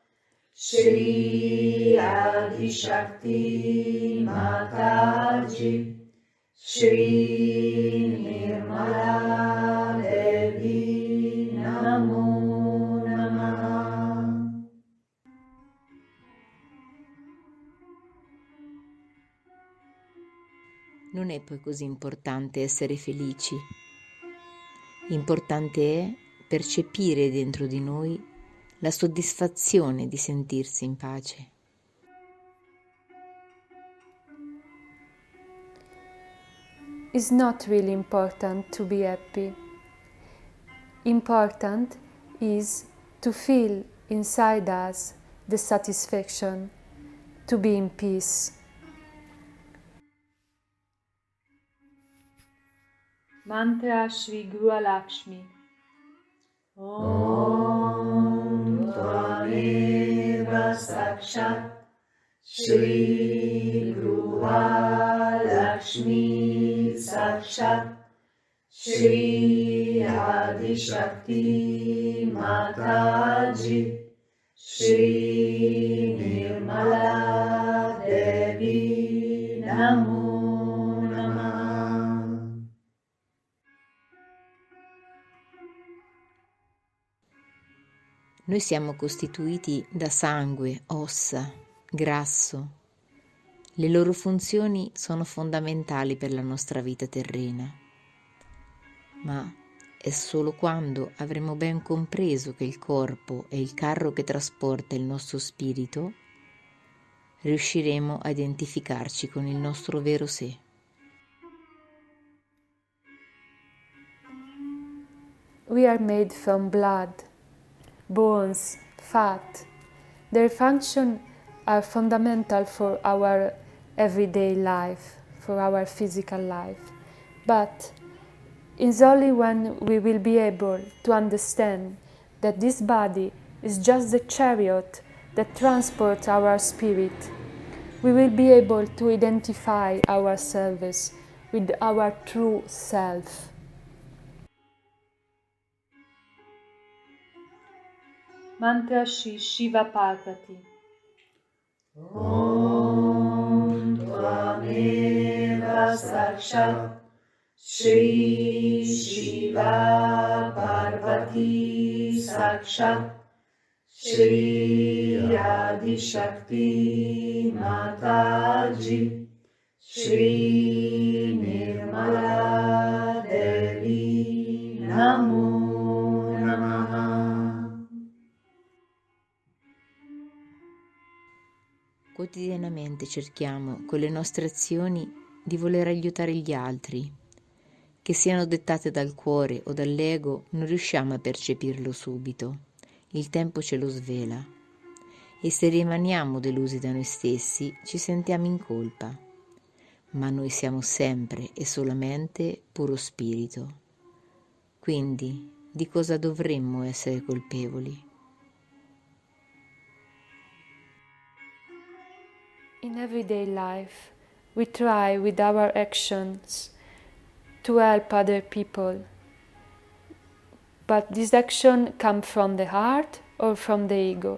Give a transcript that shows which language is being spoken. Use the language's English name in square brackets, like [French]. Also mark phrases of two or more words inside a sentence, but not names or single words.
[Sanskrit] Shri Adi Shakti Mataji Shri Nirmala Devi Namo Namaha. [Italian] Non è poi così importante essere felici. Importante è percepire dentro di noi la soddisfazione di sentirsi in pace. [English] It's not really important to be happy. Important is to feel inside us the satisfaction, to be in peace. [Sanskrit] Mantra Shri Guru Lakshmi. Om Tvameva Sakshat Shri Guru Lakshmi Sakshat Shri Adi Shakti Mataji Shri Nirmala Devi Namo Namaha. [Italian] Noi siamo costituiti da sangue, ossa, grasso. Le loro funzioni sono fondamentali per la nostra vita terrena, ma è solo quando avremo ben compreso che il corpo è il carro che trasporta il nostro spirito, riusciremo a identificarci con il nostro vero sé. [English] We are made from blood, bones, fat. Their function are fundamental for our everyday life, for our physical life. But it's only when we will be able to understand that this body is just the chariot that transports our spirit, we will be able to identify ourselves with our true self. [Sanskrit] Mantra Shri Shiva Parvati. Om Tvameva Sakshat Shri Shiva Parvati Sakshat Shri Adi Shakti Mataji Shri Nirmala Devi Namo Namaha. [Italian] Quotidianamente cerchiamo con le nostre azioni di voler aiutare gli altri. Che siano dettate dal cuore o dall'ego, non riusciamo a percepirlo subito. Il tempo ce lo svela. E se rimaniamo delusi da noi stessi, ci sentiamo in colpa. Ma noi siamo sempre e solamente puro spirito. Quindi, di cosa dovremmo essere colpevoli? [English] In everyday life, we try with our actions to help other people. But this action comes from the heart or from the ego.